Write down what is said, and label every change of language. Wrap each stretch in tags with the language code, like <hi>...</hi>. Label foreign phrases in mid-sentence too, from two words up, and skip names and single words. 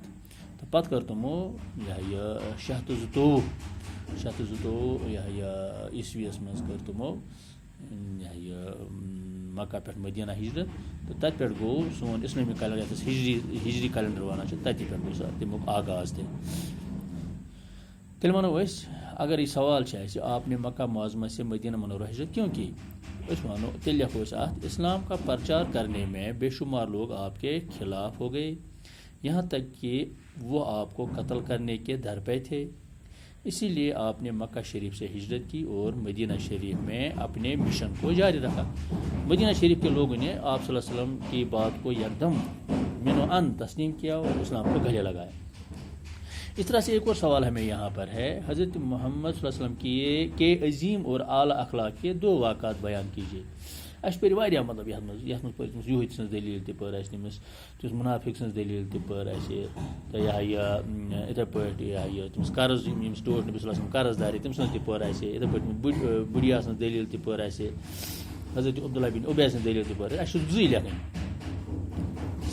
<ks>تہٕ پتہٕ کٔر تِمو 602 عیسویس منٛز کٔر تِمو مکہ پٮ۪ٹھ مدینہ ہجرت. تہٕ تتہِ پٮ۪ٹھ گوٚو سون اسلٲمی کیلنڈر، یتھ أسۍ ہجری کیلنڈر ونان چھِ، تتی پٮ۪ٹھ گوٚو تمیُک آغاز تہِ. تیٚلہِ ونو أسۍ، اگر یہ سوال چھُ اَسہِ</ks> <ur>آپ نے مکہ معظمہ سے مدینہ منورہ ہجرت کیوں کی،</ur> <ks>أسۍ ونو، تیٚلہِ لیکھو أسۍ اتھ،</ks> <ur>اسلام کا پرچار کرنے میں بے شمار لوگ آپ کے خلاف ہو گئے، یہاں تک کہ وہ آپ کو قتل کرنے کے در پہ تھے. اسی لیے آپ نے مکہ شریف سے ہجرت کی اور مدینہ شریف میں اپنے مشن کو جاری رکھا. مدینہ شریف کے لوگوں نے آپ صلی اللہ علیہ وسلم کی بات کو یکدم من و ان تسلیم کیا اور اسلام کو گلے لگایا. اس طرح سے ایک اور سوال ہمیں یہاں پر ہے، حضرت محمد صلی اللہ علیہ وسلم کے عظیم اور اعلیٰ اخلاق کے 2 واقعات بیان کیجیے.</ur> <ks>اَسہِ پٔرۍ واریاہ یَتھ منٛز پٔرۍ تٔمِس یہوٗدۍ سٕنٛز دٔلیٖل تہِ پٔر اَسہِ، تٔمِس مُنافِق سٕنٛز دٔلیٖل تہِ پٔر اَسہِ، تہٕ یِتھَے پٲٹھۍ تٔمِس قرض ییٚمِس ٹوٹھ نبی صلی اللہ علیہ وسلم قرض دارِ تٔمۍ سٕنٛز تہِ پٔر اَسہِ، یِتھَے پٲٹھۍ بُڈیا سٕنٛز دٔلیٖل تہِ پٔر اَسہِ، حضرت عبداللہ بن عبے سٕنٛز دٔلیٖل تہِ پٔر اَسہِ چھُ 2 لیکھٕنۍ.</ks>